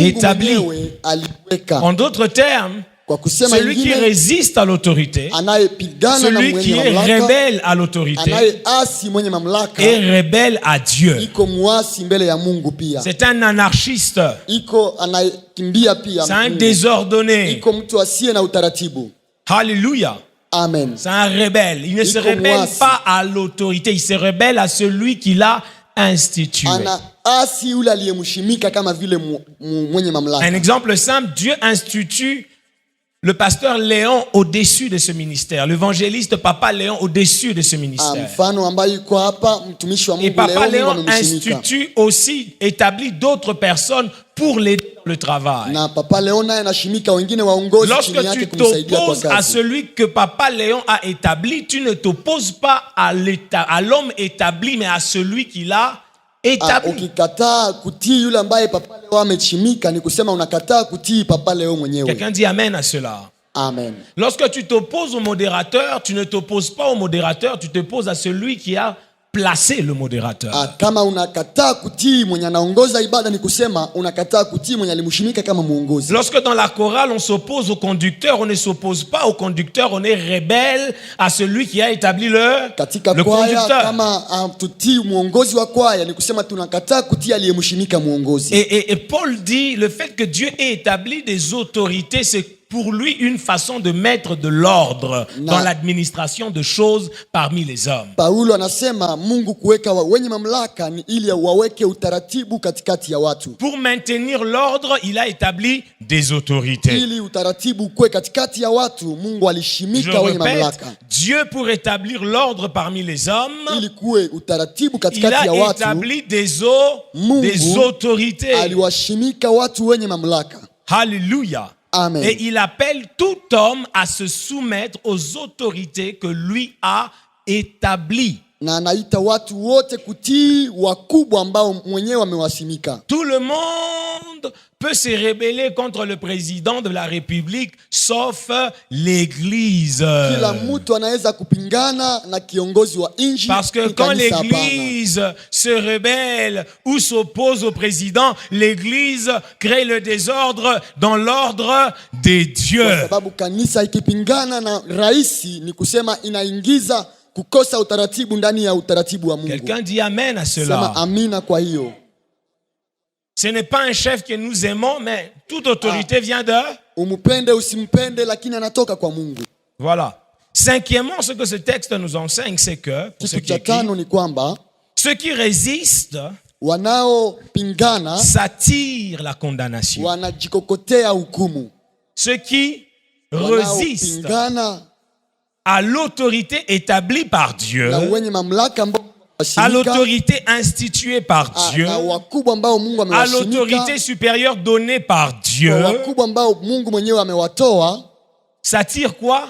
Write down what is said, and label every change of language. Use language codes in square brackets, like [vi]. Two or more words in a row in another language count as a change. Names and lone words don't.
[fr] établi. [sw] mwenyewe aliweka. [fr] En d'autres termes, [sw] Kwa kusema [fr] celui qui [sw] ingine, [fr] résiste à l'autorité, [sw] anayepigana na [fr] celui [sw] mwenye [fr] qui est [sw] mamlaka, [fr] rebelle à l'autorité, [sw] anayeasi mwenye mamlaka [fr] est rebelle à Dieu. [sw] iko muasi mbele ya Mungu pia. [fr] C'est un anarchiste, [sw] Iko anayekimbia pia. [fr] c'est un [sw] Mungu. [fr] désordonné. [sw] Iko mtu asiye na utaratibu. Alléluia. Amen. [fr] C'est un rebelle. Il ne se [sw] Iko [fr] rebelle [sw] muasi. [fr] pas à l'autorité, il se rebelle à celui qui l'a institué. [sw] Anaasi yule aliyemshimika kama vile mwenye mamlaka. [fr] Un exemple simple, Dieu institue le pasteur Léon au-dessus de ce ministère, l'évangéliste Papa Léon au-dessus de ce ministère. [sw] Mfano ambaye yuko hapa mtumishi wa [fr] Et [sw] Mungu Papa leo Léon Mungu amemshimika. [fr] institue aussi, établit d'autres personnes pour l'aider dans le travail. [sw] Na Papa Léon naye anashimika wengine waongozi chini [fr] Lorsque [sw] yake [fr] tu [sw] kumsaidia kwa [fr] t'opposes à [sw] kazi. [fr] celui que Papa Léon a établi, tu ne t'opposes pas à l'homme établi, mais à celui qui l'a établi. [sw] Ukikataa kutii yule ambaye papa leo amechimika, ni kusema unakataa kutii papa leo mwenyewe. [fr] Quelqu'un dit amen à cela. Amen. Lorsque tu t'opposes au modérateur, tu ne t'opposes pas au modérateur, tu t'opposes à celui qui a placé le modérateur. [sw] Kama unakataa kutii mwenye anaongoza ibada, ni kusema unakataa kutii mwenye alimshimika kama muongozi. [fr] Lorsque dans la chorale on s'oppose au conducteur, on ne s'oppose pas au conducteur, on est rebelle à celui qui a établi le conducteur. [sw] Kama tutii muongozi wa kwaya, ni kusema tunakataa kutii aliyemshimika muongozi. [fr] Et Paul dit le fait que Dieu ait établi des autorités, c'est pour lui une façon de mettre de l'ordre dans l'administration de choses parmi les hommes. [sw] Paulo anasema Mungu kuweka wenye mamlaka ni ili waweke utaratibu katikati ya watu. [fr] Pour maintenir l'ordre, il a établi des autorités. [sw] Ili utaratibu kuwe katikati ya watu, Mungu alishimika wenye mamlaka. [fr] Dieu pour établir l'ordre parmi les hommes, [sw] ili kuwe utaratibu katikati ya [fr] il a [sw] watu, [fr] établi des autorités. [sw] Aliwashimika watu wenye mamlaka. Alléluia. Amen. [fr] Et il appelle tout homme à se soumettre aux autorités que lui a établies. [sw] Na anaita watu wote kutii wakubwa ambao mwenyewe amewasimika. [fr] Tout le monde peut se rebeller contre le président de la République sauf l'église. [sw] Kila mtu anaweza kupingana na kiongozi wa nchi. [fr] Parce que quand l'église se rebelle ou s'oppose au président, l'église crée le désordre dans l'ordre des dieux. [sw] Kwa sababu kanisa ikipingana na raisi, ni kusema inaingiza kukosa utaratibu ndani ya utaratibu wa Mungu. [fr] Quelqu'un dit amen à cela. [sw] Sema amina kwa hiyo. [fr] Ce n'est pas un chef que nous aimons, mais toute autorité vient de... [sw] Umupende usimpende, lakini anatoka kwa Mungu. [fr] Voilà. Cinquièmement, ce que ce texte nous enseigne, c'est que pour ceux qui écrivent, [sw] ni kwamba [fr] ceux qui résistent [sw] wanaopingana [fr] s'attirent la condamnation. [sw] Wanajikokotea hukumu. [fr] Ceux qui résistent à l'autorité établie par Dieu, à l'autorité instituée par Dieu, à l'autorité supérieure donnée par Dieu, s'attire quoi?